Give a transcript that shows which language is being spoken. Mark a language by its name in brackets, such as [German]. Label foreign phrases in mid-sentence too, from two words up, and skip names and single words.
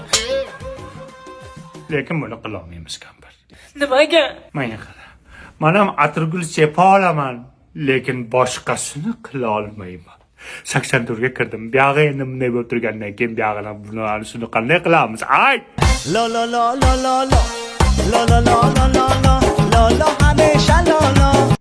[Uzbek] Lekin buni qila olmaymiz, kampir. Nimaga? Mana qara. Men ham atirgul sepa olaman, lekin boshqasini qila olmayman. 84 ga kirdim. Buyog'i endi bunday bo'lib turgandan keyin buyog'ini buni shuni qanday qilamiz? Ay! La la la la la la la la la la la la la la hamisha la la